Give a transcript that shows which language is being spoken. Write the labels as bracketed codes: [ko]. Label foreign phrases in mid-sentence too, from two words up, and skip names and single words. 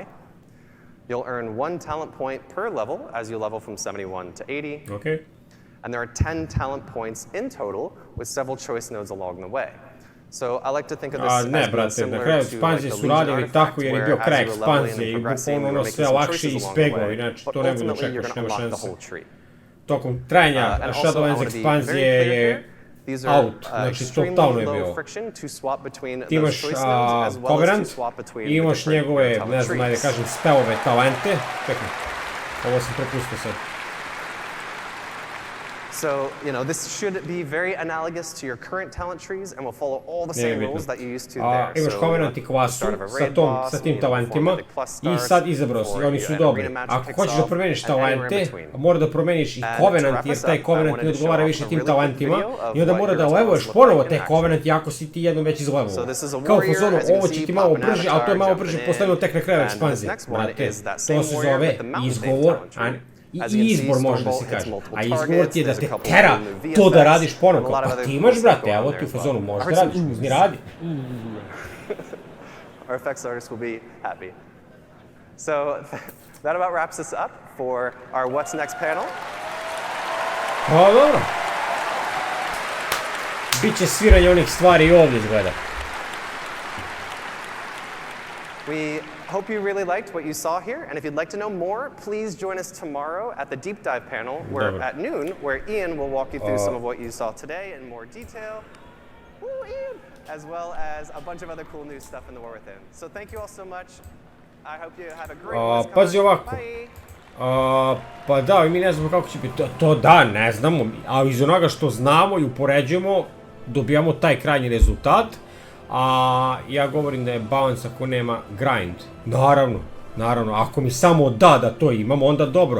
[en] You'll earn 1 talent point per level as you level from 71 to 80. Okay. And there are 10 talent points in total, with several choice nodes along the way. So I like to think of this as being similar to like the Legion artifact, where as you were leveling and progressing, you were making some choices along the way, but ultimately you're going to unlock the whole tree. [sr] Tokom trajanja Shadowlands ekspanzije je out, znači totalno je bio. Ti imaš Covenant, imaš njegove, ne znam, ajde kažem, spellove, talente. Čekaj, ovo sam propustio sad. [en] So, this should be very analogous to your current talent trees and will follow all the same rules that you used to there. [sr] Imaš Covenant i klasu sa tim talentima i sad izabrao si, oni su dobri. Ako hoćeš da promeniš talente, mora da promeniš i Covenant, jer taj Covenant ne odgovara više tim talentima i onda mora da levuješ ponovo te Covenant ako si ti jednom već izlevovao. Kao u fazonu, ovo će ti malo brže, ali to je malo brže postavljeno tek na kraju ekspanzije. Brate, to se zove izgovor, i izbor može da se kaže, a izgovor ti je da te tera to da radiš ponovno, pa ti imaš, brate, evo ti u fazonu, možeš da radiš, uzmi radi. [en] Our effects artists will be happy. So that about wraps us up for our What's Next panel. [sr] Pa dobro. Biće sviranje onih stvari i ovdje izgleda. [en] We hope you really liked what you saw here, and if you'd like to know more, please join us tomorrow at the deep dive panel at noon, where Ian will walk you through some of what you saw today in more detail. Woo, Ian! As well as a bunch of other cool new stuff in the War Within. So thank you all so much. I hope you have a great BlizzCon. [sr] Pazi ovako. Pa da, mi ne znamo kako će biti. To da, ne znamo, ali iz onoga što znamo i upoređujemo, dobijamo taj krajnji rezultat. A ja govorim da je balans ako nema grind. Naravno, ako mi samo da to imamo, onda dobro.